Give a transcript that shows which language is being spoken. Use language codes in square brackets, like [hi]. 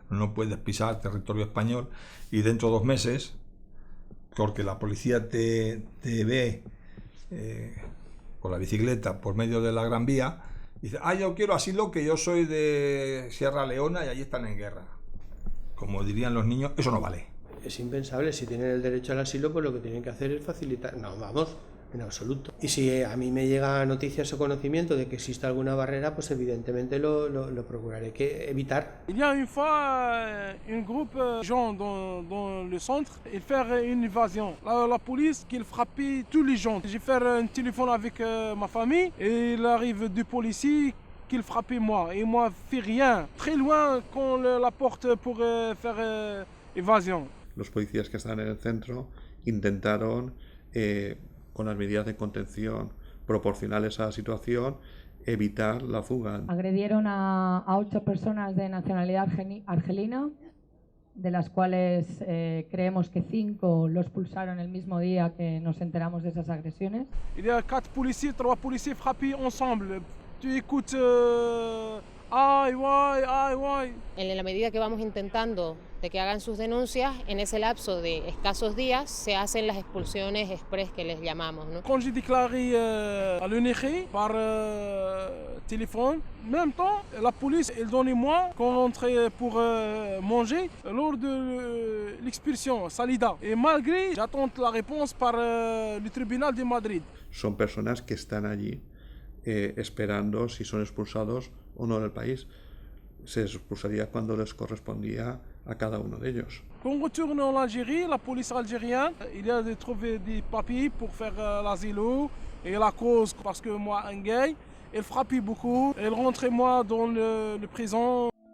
[es] no puedes pisar territorio español y dentro de 2 meses, porque la policía te ve con la bicicleta por medio de la Gran Vía, y dice, yo quiero asilo, que yo soy de Sierra Leona y allí están en guerra. Como dirían los niños, eso no vale. Es impensable. Si tienen el derecho al asilo, pues lo que tienen que hacer es facilitar. No, vamos, en absoluto. Y si a mí me llega noticias o conocimiento de que existe alguna barrera, pues evidentemente lo procuraré que evitar. [fr] Il y a une fois un groupe de gens dans le centre, ils font une évasion. La police qui frappait tous les gens. J'ai fait un téléphone avec ma famille et il arrive 2 policiers qui frappaient moi. Et moi, je fais rien. Très loin quand la porte pour faire évasion. [es] Los policías que estaban en el centro intentaron, con las medidas de contención proporcionales a la situación, evitar la fuga. Agredieron a 8 personas de nacionalidad argelina, de las cuales creemos que 5 los expulsaron el mismo día que nos enteramos de esas agresiones. [fr] Il y a 4 policiers, 3 policiers frappés ensemble. Tu écoutes, [es] En la medida que vamos intentando de que hagan sus denuncias, en ese lapso de escasos días se hacen las expulsiones express que les llamamos, ¿no? [fr] Quand j'ai déclaré à l'ONG par téléphone, en même temps, la police elle donnait moi quand on entrait pour manger lors de l'expulsion, salida. Et malgré, j'attends la réponse par le tribunal de Madrid. [es] Son personas que están allí esperando si son expulsados o no del país. Se les expulsaría cuando les correspondía a cada uno de ellos. [fr] Quand on retourne en Algérie, la police algérienne, il y a de trouver des papiers pour faire l'asile et la cause, parce que moi, un gay, elle frappait beaucoup, elle rentrait moi dans le prison.